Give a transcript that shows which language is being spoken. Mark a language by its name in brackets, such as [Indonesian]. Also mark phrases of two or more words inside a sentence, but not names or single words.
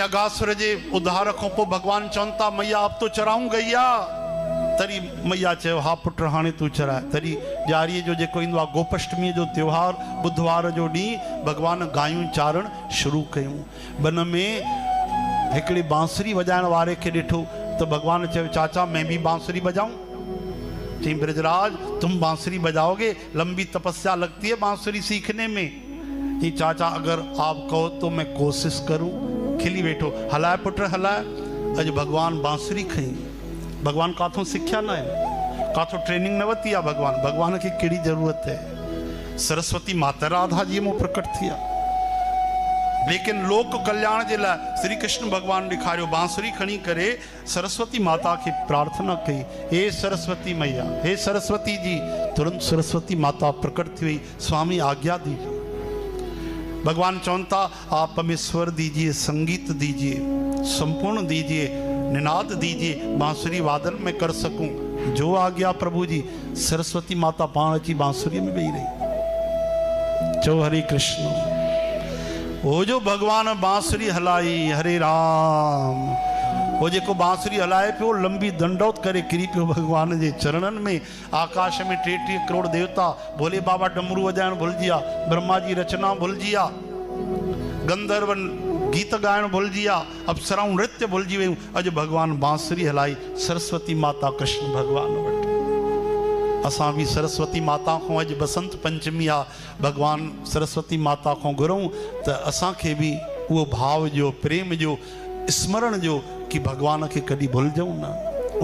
[Sindhi] चगासुर जे उद्धार खां पोइ भगवान चवनि था [Hindi] मैया अब तो चराऊं गैया। [Sindhi] तरी मैया चयो हा पुट हाणे तू चराए। तरी ॾियारीअ जो जेको ईंदो आहे गोपाष्टमी जो त्योहार बुधवार जो ॾींहुं भगवान गायूं चारण शुरू कयूं। बन में हिकिड़ी बांसुरी वॼाइण वारे खे ॾिठो तो भगवान चयो चाचा [Hindi] मैं भी बांसुरी बजाऊं। चई ब्रजराज तुम बांसुरी बजाओगे, लंबी तपस्या लगती है बांसुरी सीखने में। जी चाचा अगर आप कहो तो मैं कोशिश करूं। [Sindhi] खिली वेठो हलाए पुट हलाए। अज भगवान बांसुरी खई। भगवान काथों सिख्या न है, काथों ट्रेनिंग न वती है। भगवान की कहिड़ी जरूरत है। सरस्वती माता राधा जी में प्रकट थिया, लेकिन [Hindi] लोक कल्याण के लिए [Sindhi] श्री कृष्ण भगवान ॾेखारियो बांसुरी खणी करे सरस्वती माता की प्रार्थना कई, हे सरस्वती मैया, हे सरस्वती जी। तुरंत सरस्वती माता प्रकट थी हुई, [Hindi] स्वामी आज्ञा दीजिए। [Sindhi] भगवान चौंता [Hindi] आप हमें स्वर दीजिए, संगीत दीजिए, संपूर्ण दीजिए, निनाद दीजिए, बांसुरी वादन में कर सकूं। जो आज्ञा प्रभु जी। [Sindhi] सरस्वती माता पाण अची बांसुरी में वेही रही। चो हरे कृष्ण। वो जो भगवान बांसुरी हलाई, हरे राम, वो जो बांसुरी हलाए पियो लंबी दंडौत करे किरी पियो भगवान के चरणन में। आकाश में 33 करोड़ देवता, भोले बाबा डमरू वजाइण भुलजिया, ब्रह्मा जी रचना भुलजिया, गंधर्वन गीत गायण भुलजिया, अप्सराऊं नृत्य भुलजी वयूं। अज भगवान बांसुरी हलाई सरस्वती माता कृष्ण भगवान वट। असां भी सरस्वती माता को अज बसंत पंचमी आ, भगवान सरस्वती माता को घुरूं तो असां के भी वो भाव जो, प्रेम जो, स्मरण जो कि भगवान के कभी भुलजूं न।